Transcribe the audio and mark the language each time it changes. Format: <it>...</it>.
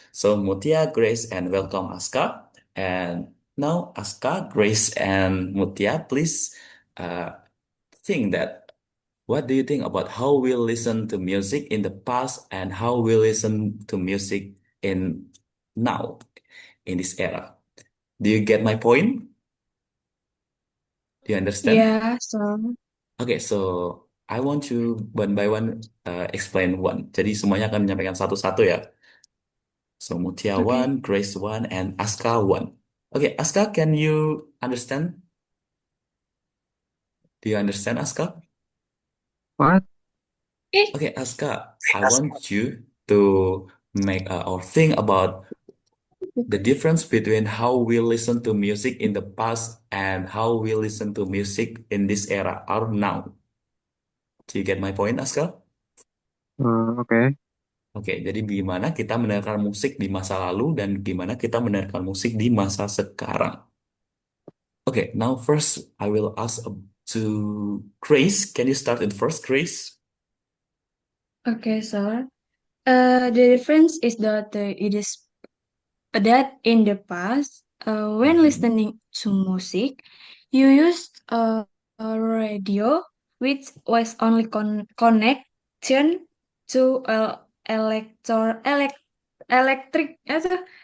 <en>So Mutia, Grace, and welcome Aska. And now Aska, Grace, and Mutia, please uh, think that what do you think about how we listen to music in the past and how we listen to music in now in this era? Do you get my point? Do you understand? Yeah. So. Oke, so I want to one by one explain one.</en> <id>Jadi semuanya akan menyampaikan satu-satu ya.</id> <en>So Mutia Okay. one, Grace one, and Aska one. Okay, Aska, can you understand? Do you understand, Aska? What? Eh. Okay, Aska, I want you to make or think about the difference between how we listen to music in the past and how we listen to music in this era or now. Do you get my point, Aska? Okay.</en> <id>Oke, jadi gimana kita mendengarkan musik di masa lalu dan gimana kita mendengarkan musik di masa sekarang.</id> <en>Oke, now first I will ask to Grace. Can you start it first, Grace? Okay, sir. The difference is that it is that in the past, when Mhm. listening to music, you used a radio which was only connection to electric apa</en>